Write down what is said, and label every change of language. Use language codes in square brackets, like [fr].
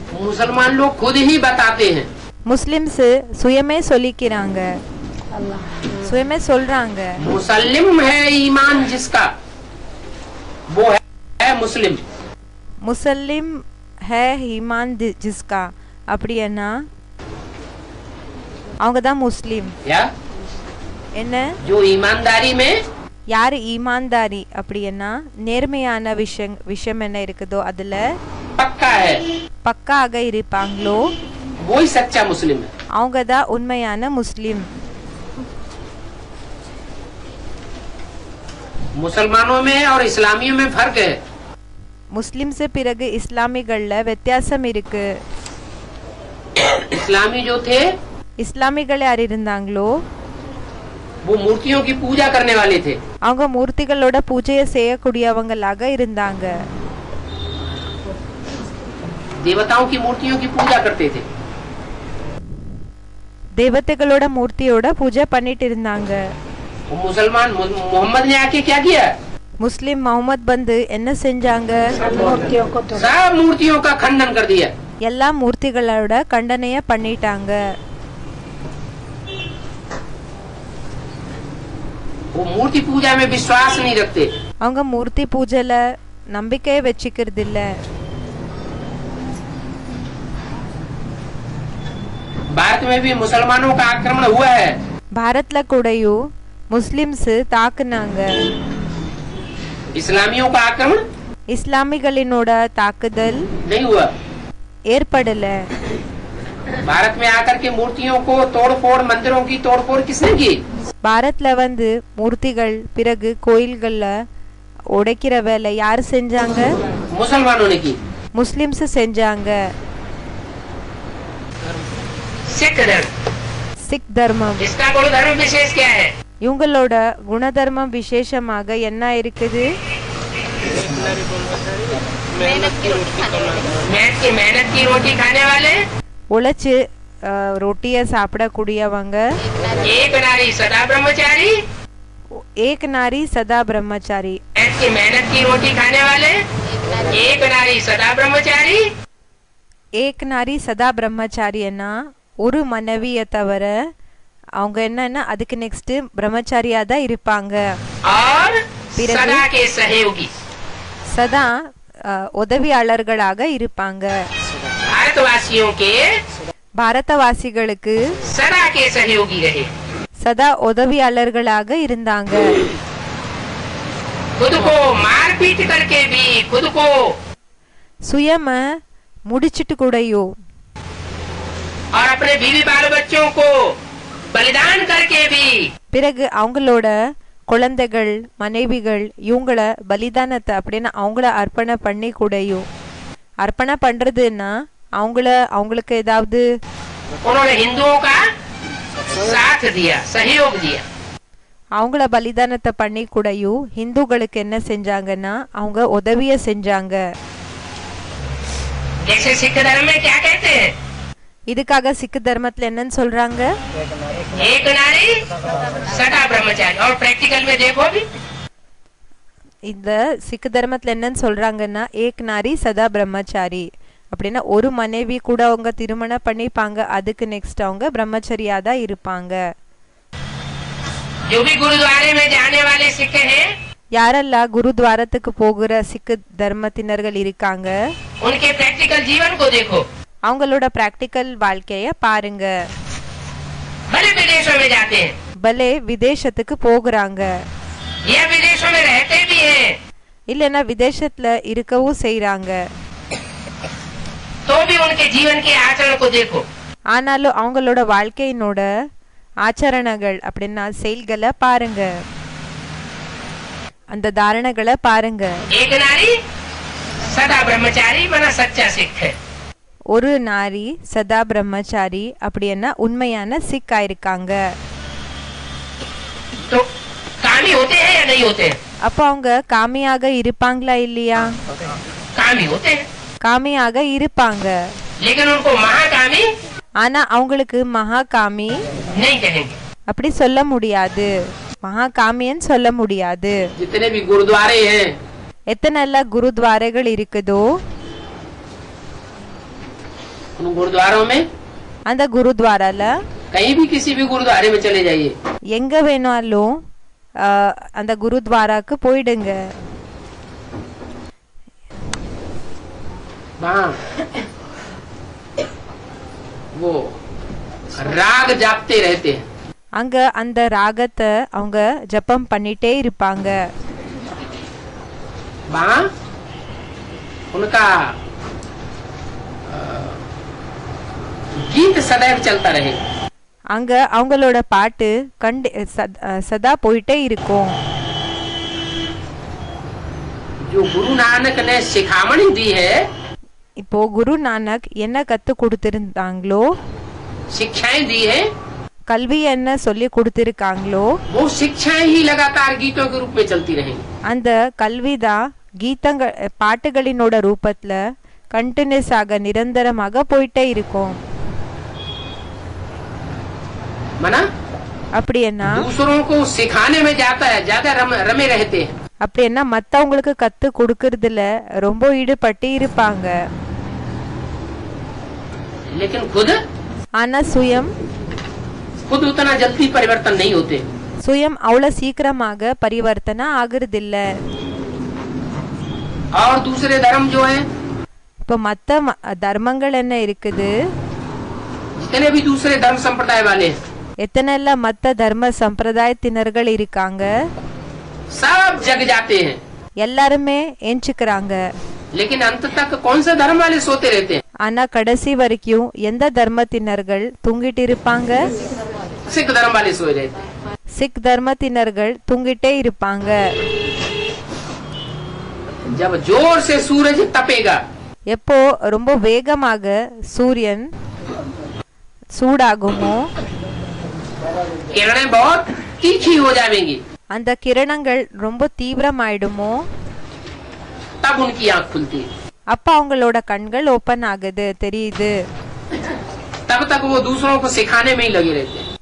[hi] मुसलमान लोग खुद ही बताते हैं, [ta] முஸ்லிம்ஸ் சுயமே சொல்லிக்கிறாங்க, சுயமே சொல்றாங்க, [hi] मुसल्लिम है ईमान जिसका वो है मुस्लिम। முசல்லிம் ஹே ஈமான் ஜிஸ்கா [ta] அப்படின்னா அவங்க தான் முஸ்லிம். [hi] या [ta] என்ன [hi] जो ईमानदारी में [ta] யாரு ஈமான்தாரி அப்படின்னா நேர்மையான விஷயம் என்ன இருக்குதோ அதுல [hi] पक्का है, [ta] பக்காக இருப்பாங்களோ [hi] वो ही सच्चा मुस्लिम है। [ta] அவங்க தான் உண்மையான முஸ்லிம். [hi] मुसलमानों में और इस्लामियों में फर्क है। [ta] முஸ்லிம்ஸ் பிறகு இஸ்லாமிகள்ல வித்தியாசம் இருக்கு. [hi] इस्लामी जो थे [ta] இஸ்லாமிகள் யார் இருந்தாங்களோ [hi] वो मूर्तियों की पूजा करने वाले थे, [ta] அவங்க மூர்த்திகளோட பூஜையை செய்யக்கூடியவங்களாக இருந்தாங்க, [hi] देवताओं की मूर्तियों की पूजा करते थे। [ta] தேவதைகளோட மூர்த்தியோட பூஜை பண்ணிட்டு இருந்தாங்க. [hi] वो मुसलमान मोहम्मद ने आके क्या किया, [ta] முஸ்லிம் முகமது வந்து என்ன செஞ்சாங்க, [hi] सब मूर्तियों का खंडन कर दिया। [ta] எல்லா மூர்த்திகளோட கண்டனைய பண்ணிட்டாங்க. [hi] वो मूर्ति पूजा में विश्वास नहीं रखते, [ta] அவங்க மூர்த்தி பூஜைல நம்பிக்கையை வச்சுக்கிறது இல்ல. [hi] भारत में भी मुसलमानों का आक्रमण हुआ है, [ta] பாரத்ல கூடயும் முஸ்லிம்ஸ் தாக்குனாங்க. [hi] इस्लामियों का आक्रमण [ta] இஸ்லாமிகளினோட தாக்குதல் [hi] नहीं हुआ। [ta] ஏற்படல. [hi] भारत में आकर के मूर्तियों को तोड़फोड़, मंदिरों की तोड़फोड़ किसने की, [ta] பாரத்ல வந்து மூர்த்திகள் பிறகு கோயில்கள்ல உடைக்கிற வேலை யார் செஞ்சாங்க, [hi] मुसलमानों ने की। [ta] முஸ்லிம்ஸ் செஞ்சாங்க. [hi] सिख धर्म, [ta] சிக் தர்மம் [hi] इसका गुण धर्म विशेष क्या है, [ta] இவங்களோட குணதர்மம் விசேஷமாக என்ன இருக்குது, [hi] मेहनत की रोटी खाने वाले, [ta] உழைச்சு ரொட்டிய சாப்பிடக்கூடியவங்க, [hi] एक नारी सदा ब्रह्मचारी, ஏக் நாரி சதா பிரம்மச்சாரி. मेहनत की रोटी खाने वाले, एक नारी सदा ब्रह्मचारी, ஏக் நாரி சதா பிரம்மச்சாரியன்னா [ta] ஒரு மனைவிய தவிர அவங்க என்னன்னா அதுக்கு நெக்ஸ்ட் பிரம்மச்சாரியா தான் இருப்பாங்க. [hi] और [ta] பிறகு [hi] सदा के सहयोगी, [ta] சதா உதவியாளர்களாக இருப்பாங்க. [hi] भारतवासियों के [ta] பாரதவாசிகளுக்கு [hi] सदा के सहयोगी रहे, [ta] சதா உதவியாளர்களாக இருந்தாங்க. [hi] खुद को मारपीट करके भी खुद को [ta] சுயம முடிச்சிட்டு கூடயோ [hi] और अपने बीवी बाल बच्चों को बलिदान करके भी [ta] பிறகு அவங்களோட குழந்தைகள் மனைவிகள் இவங்கள பலிதானத்தை அப்படின்னு அவங்கள அர்ப்பணை பண்ணி கூடயோ, அர்ப்பணை பண்றதுன்னா அவங்களுக்கு ஏதாவது [hi] उन्होंने हिंदुओं का साथ दिया, सहयोग दिया। [ta] அவங்கள பலிதானத்தை பண்ணி கூடயும் ஹிந்துக்களுக்கு என்ன செஞ்சாங்கன்னா அவங்க உதவிய செஞ்சாங்க. [hi] जैसे सिख धर्म में क्या कहते हैं? [ta] இதுக்காக சிக்கு தர்மத்துல என்னன்னு சொல்றாங்க? [hi] एक नारी सदा ब्रह्मचारी। और प्रैक्टिकल में देखो भी [ta] இந்த சிக்கு தர்மத்துல என்னன்னு சொல்றாங்கன்னா [hi] ஏக் நாரி சதா பிரம்மச்சாரி [ta] அப்படின்னா ஒரு மனைவி கூட அவங்க திருமணம் பண்ணிப்பாங்க, அதுக்கு நெக்ஸ்ட் அவங்க பிரம்மச்சரியா தான் இருப்பாங்க. [hi] जो भी गुरुद्वारे में जाने वाले सिख हैं, [ta] யாரெல்லாம் குருத்வாரத்துக்கு போகிற சிக்கு தர்மத்தினர்கள் இருக்காங்க [hi] उनके प्रैक्टिकल जीवन को देखो। [ta] அவங்களோட பிராக்டிக்கல் வாழ்க்கைய பாருங்க. [hi] भले विदेशों में जाते हैं [ta] பலே விதேசத்துக்கு போகிறாங்க, [hi] या विदेशों में रहते भी हैं, [ta] இல்லைன்னா விதேசத்துல இருக்கவும் செய்றாங்க. [hi] तो भी उनके जीवन के आचरण को देखो। [ta] ஆனாலும் அவங்களோட வாழ்க்கையினோட ஆச்சரணங்கள் அப்படின்னா செயல்களை பாருங்க, அந்த தாரணங்களை பாருங்க. [hi] एक नारी सदा ब्रह्मचारी माना सच्चा सिख है। [ta] ஒரு நாரி சதா பிரம்மச்சாரி அப்படின்னா உண்மையான சிக்கா இருக்காங்க. [hi] तो कामी होते हैं या नहीं होते हैं? [ta] அப்போ அவங்க காமியாக இருப்பாங்களா இல்லையா? [hi] कामी होते हैं, [ta] காமியாக இருப்பாங்க, [hi] लेकिन उनको महाकामी [ta] ஆனா அவங்களுக்கு மகா காமி [hi] नहीं कहेंगे। [ta] அப்படி சொல்ல முடியாது, மகா காமின்னு சொல்ல முடியாது. [hi] जितने भी गुरुद्वारे हैं, [ta] எத்தனை எல்லாம் குருத்வாரைகள் இருக்குதோ [hi] उन गुरुद्वारों में [ta] அந்த குருத்வாரால [hi] कहीं भी किसी भी गुरुद्वारे में चले जाइए, [ta] எங்க வேணாலும் அந்த குருத்வாராக்கு போயிடுங்க. [hi] वहाँ वो राग जापते रहते हैं। [ta] அங்க அந்த ராகத்தை அவங்க ஜபம் பண்ணிட்டே இருப்பாங்க. [hi] वहाँ उनका गीत सदैव चलता रहे। [ta] அங்க அவங்களோட பாட்டு சதா போயிட்டே இருக்கும். [hi] जो गुरु नानक ने शिखामणि दी है, [ta] இப்போ குரு நானக் என்ன கத்து கொடுத்திருந்தாங்களோ, [hi] शिक्षाएं दी है, [ta] கல்வி என்ன சொல்லி கொடுத்திருக்காங்களோ [hi] वो शिक्षाएं ही लगातार गीतों के रूप में चलती रहेंगी। [ta] அந்த கல்விதான் கீதங்கள் பாட்டுகளினோட ரூபத்துல கண்டினியூஸ் ஆக நிரந்தரமாக போயிட்டே இருக்கும். [hi] मना [ta] அப்படின்னா [hi] दूसरों को सिखाने में जाता है, ज्यादा रमे रहते हैं। [ta] அப்படின்னா மத்தவங்களுக்கு கத்து கொடுக்கறதுல ரொம்ப ஈடுபட்டு இருப்பாங்க. [hi] लेकिन [ta] ஆனா [hi] खुद उतना जल्दी परिवर्तन नहीं होते। [ta] சுயம் அவ்வளவு சீக்கிரமாக பரிவர்த்தனை ஆகுறதில்ல. [hi] और दूसरे धर्म जो है, [ta] இப்போ மத்த தர்மங்கள் என்ன இருக்குது, [hi] जितने भी दूसरे धर्म संप्रदाय वाले हैं, [ta] எத்தனை எல்லாம் மத்த தர்ம சம்பிரதாயத்தினர்கள் இருக்காங்க, [hi] सब जग जाते हैं, [ta] எல்லாருமே எஞ்சுக்கிறாங்க. [hi] लेकिन अंत तक कौन से धर्म वाले सोते रहते हैं? [ta] ஆனா கடைசி வரைக்கும் எந்த தர்மத்தினர்கள் தூங்கிட்டு இருப்பாங்க? [hi] सिख धर्म वाले सोए रहते हैं। [ta] சிக் தர்மத்தினர்கள் தூங்கிட்டே இருப்பாங்க. [hi] जब जोर से सूरज तपेगा, [ta] எப்போ ரொம்ப வேகமாக சூரியன் சூடாகுமோ, [hi] किरणें बहुत तीखी हो जाएंगी, [ta] அந்த கிரணங்கள் ரொம்ப தீவிரமாயிடுமோ, [hi] तब उनकी आंख खुलती है। [ta] அப்ப அவங்களோட கண்கள் ஓபன் ஆகுது, தெரியுது. [hi] तब तक वो दूसरों को सिखाने में ही लगे रहते हैं,